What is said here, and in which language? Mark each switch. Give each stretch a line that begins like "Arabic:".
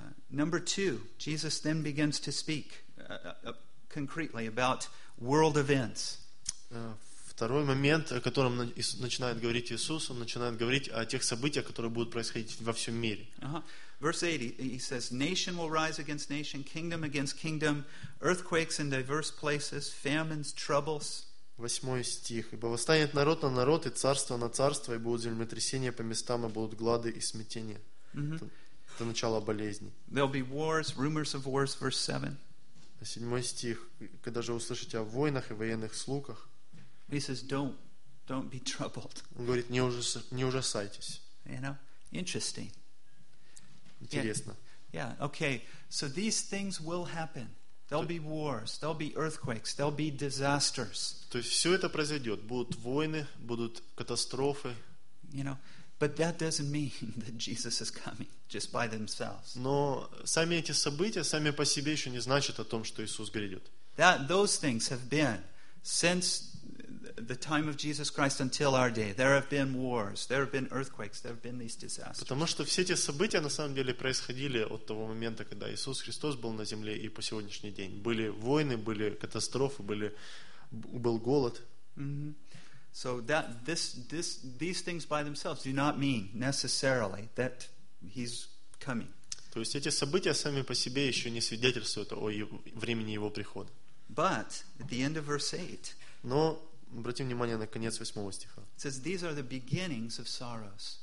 English: Number two, Jesus then begins to speak concretely about world events.
Russian: Второй момент, о котором начинает говорить Иисус, он начинает говорить о тех событиях, которые будут происходить во всем мире.
English: Verse 8, he says, nation will rise against nation, kingdom against kingdom, earthquakes in diverse places, famines, troubles.
Russian: Восьмой стих. Ибо восстанет народ на народ, и царство на царство, и будут землетрясения по местам, и будут глады и смятения. Это начало болезней.
English: There'll be wars, rumors of wars, verse 7.
Russian: Седьмой стих. Когда же услышите о войнах и военных слухах,
English: he says, don't be troubled.
Russian: Он говорит, не ужасайтесь.
English: You know, interesting.
Russian: Интересно.
English: Yeah, okay. So these things will happen. There'll be wars, there'll be earthquakes, there'll be disasters.
Russian: То есть все это произойдет. Будут войны, будут катастрофы.
English: You know, but that doesn't mean that Jesus is coming just by themselves.
Russian: Но сами эти события, сами по себе еще не значат о том, что Иисус грядет.
English: Those things have been since the time of Jesus Christ until our day. There have been wars, there have been earthquakes, there have been these disasters.
Russian: Потому что все эти события на самом деле происходили от того момента, когда Иисус Христос был на земле и по сегодняшний день. Были войны, были катастрофы, был голод.
English: So that these things by themselves do not mean necessarily that he's coming.
Russian: То есть эти события сами по себе еще не свидетельствуют о времени его прихода.
English: But at the end of verse 8.
Russian: Но обратим внимание на конец восьмого стиха.
English: It says, these are the beginnings of sorrows.